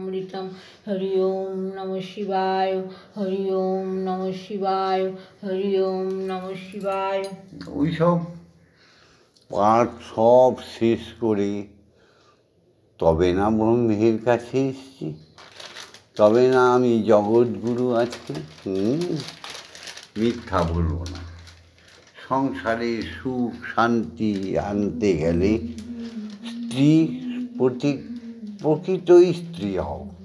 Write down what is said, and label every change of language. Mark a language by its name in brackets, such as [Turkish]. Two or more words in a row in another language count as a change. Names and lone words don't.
[Sanskrit] तं हरि ओम नमः शिवाय हरि ओम नमः शिवाय हरि ओम नमः शिवाय। [Bangla] ওইসব পাঠ সব শেষ করে তবে না ব্রহ্মের কাছে এসছি, তবে না আমি জগৎগুরু আজকে। মিথ্যা বলবো না। সংসারে সুখ শান্তি আনতে গেলে স্ত্রী প্রকৃত স্ত্রী হও।